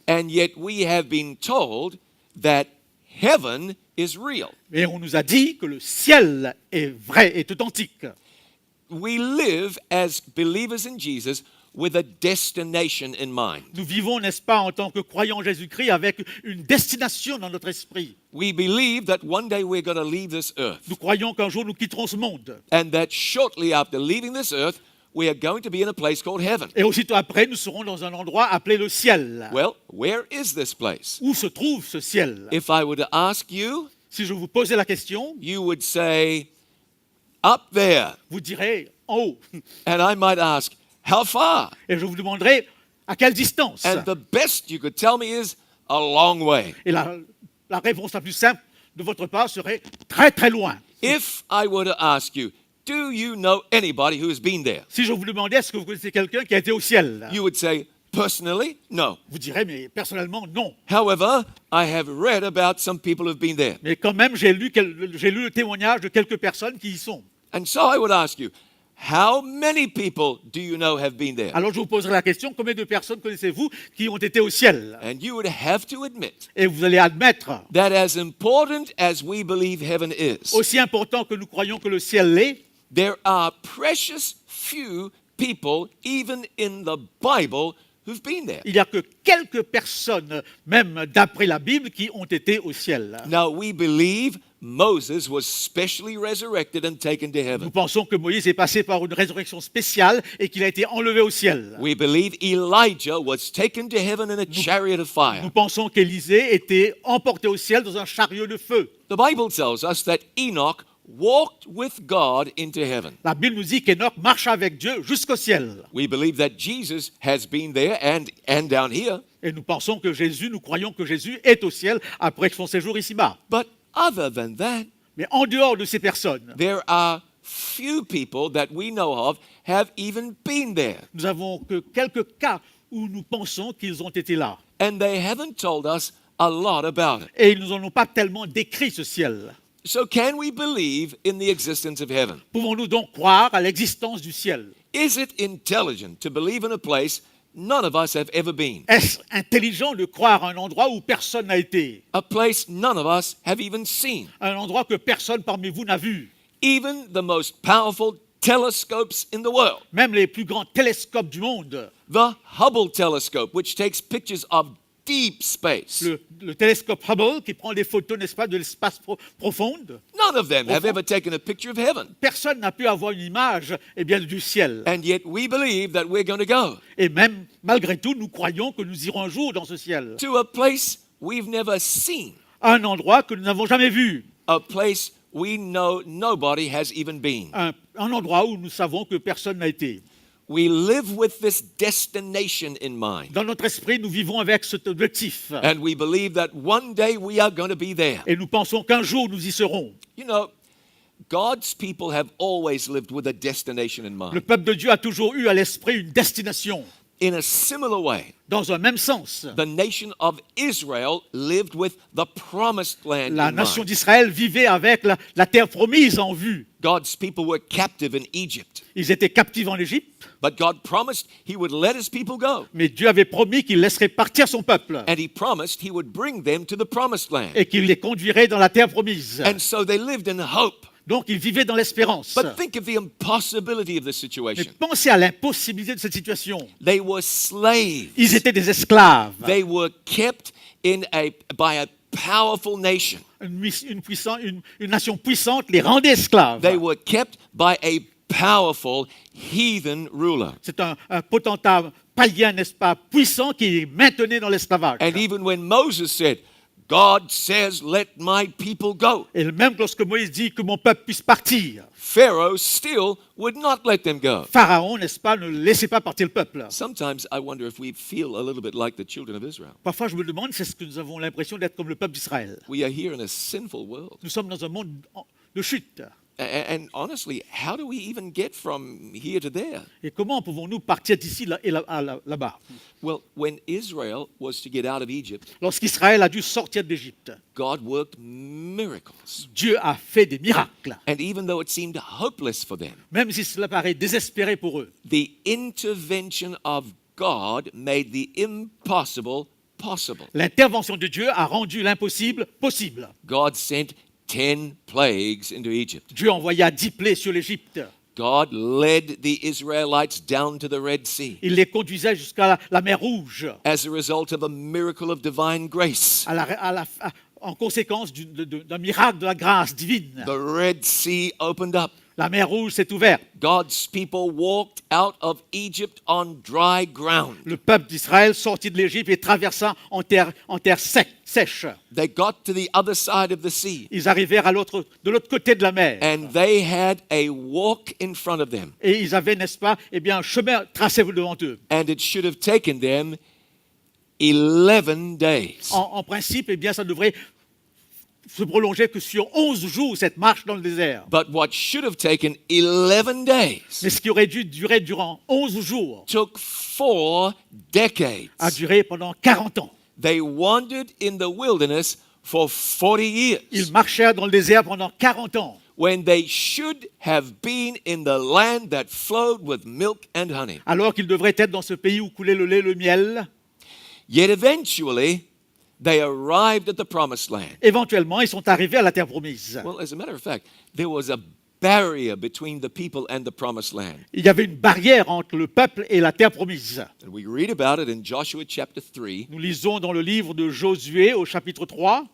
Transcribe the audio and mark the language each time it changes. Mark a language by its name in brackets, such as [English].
[English] And yet we have been told that heaven is real. [French] Et on nous a dit que le ciel est vrai, est authentique. [English] We live as believers in Jesus with a destination in mind. [French] Nous vivons, n'est-ce pas, en tant que croyants en Jésus-Christ, avec une destination dans notre esprit. [English] We believe that one day we're going to leave this earth, [French] Nous croyons qu'un jour nous quitterons ce monde. [English] and that shortly after leaving this earth, we are going to be in a place called heaven. [French] Et aussitôt après, nous serons dans un endroit appelé le ciel. [English] Well, where is this place? [French] Où se trouve ce ciel? [English] If I were to ask you, [French] Si je vous posais la question, [English] you would say, up there. [French] vous direz en haut. [English] And I might ask, how far? [French] Et je vous demanderai à quelle distance. [English] And the best you could tell me is a long way. [French] Et la réponse la plus simple de votre part serait très très loin. [English] If I were to ask you, do you know anybody who has been there? [French] Si je vous demandais est-ce que vous connaissez quelqu'un qui a été au ciel, [English] You would say, personally, no. [French] vous direz mais personnellement non. [English] However, I have read about some people who've been there. [French] Mais quand même j'ai lu le témoignage de quelques personnes qui y sont. [English] And so I would ask you, how many people do you know have been there? [French] Alors je vous poserai la question, combien de personnes connaissez-vous qui ont été au ciel? [English] And you would have to admit [French] Et vous allez admettre, [English] that as important as we believe heaven is, [French] aussi important que nous croyons que le ciel l'est, [English] there are precious few people, even in the Bible, who've been there. [French] il n'y a que quelques personnes, même d'après la Bible, qui ont été au ciel. [English] Now, we believe Moses was specially resurrected and taken to [French] Nous [English] heaven. [French] pensons que Moïse est passé par une résurrection spéciale et qu'il a été enlevé au ciel. [English] We believe Elijah was taken to heaven in a chariot of [French] Nous [English] fire. [French] pensons qu'Élisée était emporté au ciel dans un chariot de feu. [English] The Bible tells us that Enoch walked with God into heaven. [French] La Bible nous dit qu'Enoch marcha avec Dieu jusqu'au ciel. [English] We believe that Jesus has been there and down here. [French] Et nous pensons que Jésus, nous croyons que Jésus est au ciel après son séjour ici-bas. [English] But other than that, [French] Mais en dehors de ces personnes, [English] there are few people that we know of have even been there. [French] nous avons que quelques cas où nous pensons qu'ils ont été là. [English] And they haven't told us a lot about it. [French] Et ils ne nous en ont pas tellement décrit ce ciel. [English] So can we believe in the existence of heaven? [French] Pouvons-nous donc croire à l'existence du ciel? [English] Is it intelligent to believe in a place none of us have ever been? [French] Est-ce intelligent de croire à un endroit où personne n'a été? [English] A place none of us have even seen? [French] Un endroit que personne parmi vous n'a vu? [English] Even the most powerful telescopes in the world. [French] Même les plus grands télescopes du monde. [English] The Hubble telescope, which takes pictures of deep space. [French] Le télescope Hubble qui prend des photos, n'est-ce pas, de l'espace profond. [English] None of them have ever taken a picture of heaven. [French] Personne n'a pu avoir une image bien, du ciel. [English] And yet we believe that we're going to go [French] Et même, malgré tout, nous croyons que nous irons un jour dans ce ciel. [English] to a place we've never seen, [French] À un endroit que nous n'avons jamais vu. [English] a place we know nobody has even been. [French] Un endroit où nous savons que personne n'a été. [English] We live with this destination in mind. [French] Dans notre esprit, nous vivons avec cet objectif. [English] And we believe that one day we are going to be there. [French] Et nous pensons qu'un jour, nous y serons. [English] You know, God's people have always lived with a destination in [French] Le [English] mind. [French] peuple de Dieu a toujours eu à l'esprit une destination. [English] In a similar way, [French] Dans un même sens, [English] the nation of Israel lived with the promised land [French] la [English] in [French] nation [English] mind. [French] d'Israël vivait avec la terre promise en vue. [English] God's people were captive in Egypt, [French] Ils étaient captifs en Égypte, [English] but God promised he would let his people go. [French] mais Dieu avait promis qu'il laisserait partir son peuple [English] And he promised he would bring them to the promised land. [French] et qu'il les conduirait dans la terre promise. [English] And so they lived in hope. [French] Donc ils vivaient dans l'espérance. [English] But think of the impossibility of the [French] Mais [English] situation. [French] pensez à l'impossibilité de cette situation. [English] They were slaves. [French] Ils étaient des esclaves. [English] They were kept by a powerful nation. [French] Une nation puissante les rendait esclaves. [English] They were kept by a powerful heathen ruler. [French] C'est un potentat païen, n'est-ce pas, puissant qui les maintenait dans l'esclavage. [English] And even when Moses said, God says, let my people go, [French] Et même lorsque Moïse dit que mon peuple puisse partir, [English] Pharaoh still would not let them go. [French] Pharaon, n'est-ce pas, ne laissait pas partir le peuple. [English] Sometimes I wonder if we feel a little bit like the children of Israel. [French] Parfois, je me demande, c'est ce que nous avons l'impression d'être comme le peuple d'Israël. [English] We are here in a sinful world. [French] Nous sommes dans un monde de chute. [English] And honestly, how do we even get from here to there? [French] Et comment pouvons-nous partir d'ici et là-bas? [English] Well, when Israel was to get out of Egypt, [French] Lorsqu'Israël a dû sortir d'Égypte, [English] God worked miracles. [French] Dieu a fait des miracles. [English] And even though it seemed hopeless for them, [French] Même si cela paraît désespéré pour eux, [English] the intervention of God made the impossible possible. [French] l'intervention de Dieu a rendu l'impossible possible. [English] God sent 10 plagues into Egypt. [French] Dieu envoya 10 plaies sur l'Égypte. [English] God led the Israelites down to the Red Sea [French] Il les conduisait jusqu'à la mer Rouge, [English] as a result of a miracle of divine grace. [French] en conséquence d'un miracle de la grâce divine. [English] The Red Sea opened up. [French] La mer Rouge s'est ouverte. [English] God's people walked out of Egypt on dry ground. [French] Le peuple d'Israël sortit de l'Égypte et traversa en terre sèche. [English] They got to the other side of the sea, [French] Ils arrivèrent de l'autre côté de la mer. [English] and they had a walk in front of them. [French] Et ils avaient, n'est-ce pas, un chemin tracé devant eux. [English] And it should have taken them 11 days. [French] En principe, ça devrait se prolonger que sur 11 jours, cette marche dans le désert. [English] But what should have taken 11 days [French] Mais ce qui aurait dû durer durant 11 jours [English] took 4 decades. [French] a duré pendant 40 ans. [English] They wandered in the wilderness for 40 years [French] Ils marchèrent dans le désert pendant 40 ans, [English] when they should have been in the land that flowed with milk and honey. [French] alors qu'ils devraient être dans ce pays où coulait le lait et le miel. [English] Yet eventually, they arrived at the promised land. [French] Éventuellement, ils sont arrivés à la terre promise. [English] Well, as a matter of fact, there was a barrier between the people and the promised land. [French] Il y avait une barrière entre le peuple et la terre promise. [English] And we read about it in Joshua chapter 3. [French] Nous lisons dans le livre de Josué au chapitre 3.